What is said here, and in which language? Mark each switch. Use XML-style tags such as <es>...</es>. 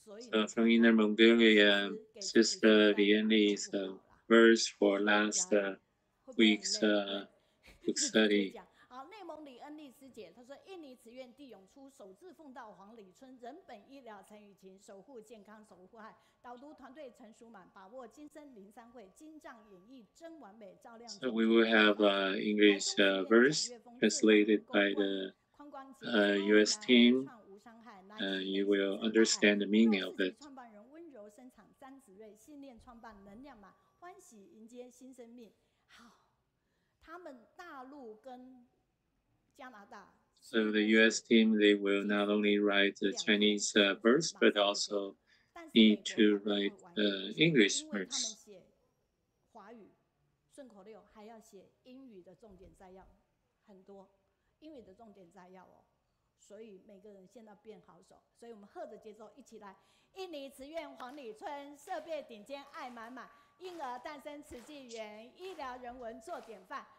<en>So from Inner Mongolia, Sister Lianli's verse for last week's book study.</en> <zh>好，内蒙李恩丽师姐她说：“印尼慈院地涌出，首次奉到黄李春，人本医疗陈雨晴，守护健康守护爱。导读团队陈淑满，把握今生灵山会，精湛演绎真完美，照亮。”</zh> <en>So we will have English verse translated by the U.S. team. You will understand the meaning of it.</en> <zh>创办人温柔生产詹子睿，信念创办能量满，欢喜迎接新生命。好，他们大陆跟加拿大。</zh> <en>So the U.S. team, they will not only write the Chinese verse, but also need to write English verse.</en> <zh>写华语顺口溜，还要写英语的重点摘要，很多英语的重点摘要哦。所以每个人现在变好手，所以我们和着节奏一起来。印尼慈院黄李春，设备顶尖爱满满，婴儿诞生慈济园，医疗人文做典范。</zh>